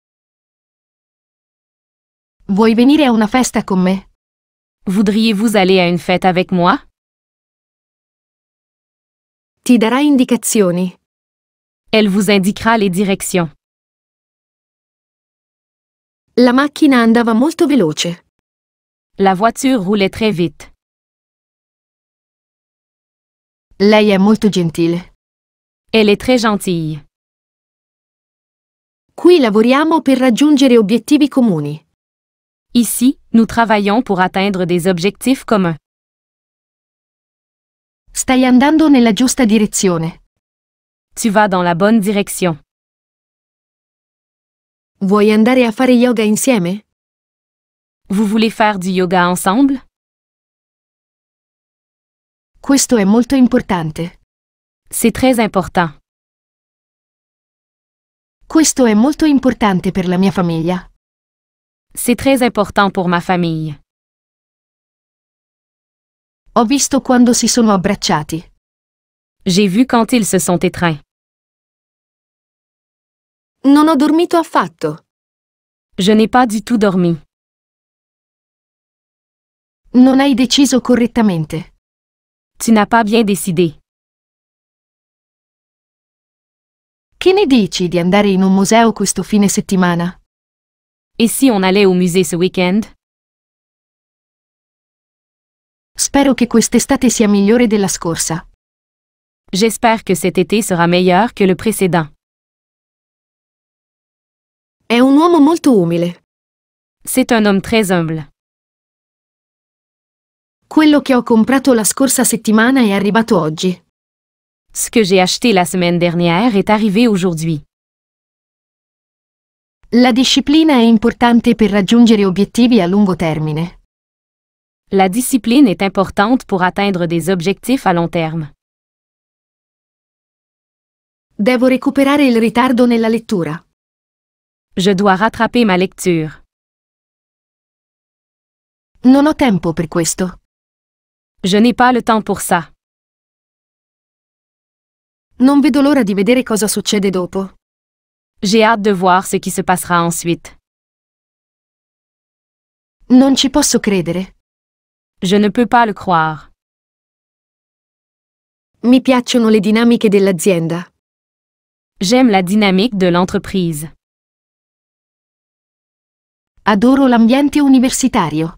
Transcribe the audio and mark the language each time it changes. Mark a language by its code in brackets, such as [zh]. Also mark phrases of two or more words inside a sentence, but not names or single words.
[it] Vuoi venire a una festa con me? [fr] Voudriez-vous aller à une fête avec moi? [it] Ti darà indicazioni. [fr] Elle vous indiquera les directions. [it] La macchina andava molto veloce. [fr] La voiture roulait très vite. [it] Lei è molto gentile. [fr] Elle est très gentille. [it] Qui lavoriamo per raggiungere obiettivi comuni. [fr] Ici, nous travaillons pour atteindre des objectifs communs. [it] Stai andando nella giusta direzione. [fr] Tu vas dans la bonne direction. [it] Vuoi andare a fare yoga insieme? [fr] Vous voulez faire du yoga ensemble? [it] Questo è molto importante. [fr] C'est très important. [it] Questo è molto importante per la mia famiglia. [fr] C'est très important pour ma famille. [it] Ho visto quando si sono abbracciati. [fr] J'ai vu quand ils se sont étreints. [it] Non ho dormito affatto. [fr] Je n'ai pas du tout dormi. [it] Non hai deciso correttamente. [fr] Tu n'as pas bien décidé. [it] Che ne dici di andare in un museo questo fine settimana? [fr] Et si on allait au musée ce week-end? [it] Spero che quest'estate sia migliore della scorsa. [fr] J'espère que cet été sera meilleur que le précédent. [it] È un uomo molto umile. [fr] C'est un homme très humble. [it] Quello che ho comprato la scorsa settimana è arrivato oggi. [fr] Ce que j'ai acheté la semaine dernière est arrivé aujourd'hui. [it] La disciplina è importante per raggiungere obiettivi a lungo termine. [fr] La discipline est importante pour atteindre des objectifs à long terme. [it] Devo recuperare il ritardo nella lettura. [fr] Je dois rattraper ma lecture. [it] Non ho tempo per questo. [fr] Je n'ai pas le temps pour ça. [it] Non vedo l'ora di vedere cosa succede dopo. [fr] J'ai hâte de voir ce qui se passera ensuite. [it] Non ci posso credere. [fr] Je ne peux pas le croire. [it] Mi piacciono le dinamiche dell'azienda. [fr] J'aime la dynamique de l'entreprise. [it] Adoro l'ambiente universitario.